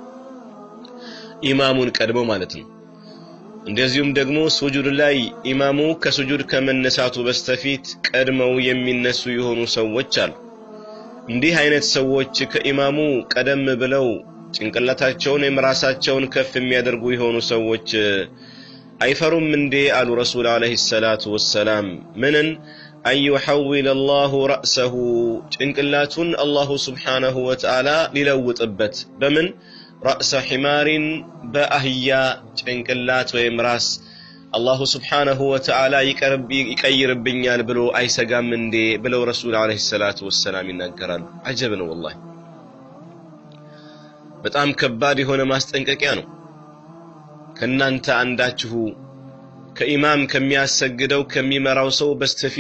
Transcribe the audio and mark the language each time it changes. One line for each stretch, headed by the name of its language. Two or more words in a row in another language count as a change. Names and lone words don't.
Amharic: ኢማሙን ቀድሞ ማለት ነው። እንደዚሁም ደግሞ ሱጁድ ላይ ኢማሙ ከሱጁድ ከመነሳቱ በስተፊት ቀድመው የሚነሱ የሆኑ ሰዎች አሉ። እንዲህ አይነት ሰዎች ከኢማሙ ቀደም ብለው ጭንቅላታቸውን የራሳቸውን ከፍ የሚያደርጉ የሆኑ ሰዎች አይፈሩም እንዴ አሉ
Arabic: رسول عليه الصلاة والسلام።
Amharic: ምንን አይሁዊል
Arabic: الله رأسه
Amharic: ጭንቅላቱን
Arabic: الله سبحانه وتعالى
Amharic: ሊለውጥበት በምን
Arabic: رأس حمار بأهيا
Amharic: ጭንቅላት ወይም ራስ
Arabic: الله سبحانه وتعالى
Amharic: ይቀይርብኛል ብሎ አይሰጋም እንዴ ብለው
Arabic: رسول عليه الصلاة والسلام
Amharic: ይናገራሉ። አጀብ ነው والله በጣም ከባድ የሆነ ማስጠንቀቂያ ነው። ከናንተ አንዳችሁ ከኢማም ከሚያሰግደው ከሚመራው ሰው በስተፊት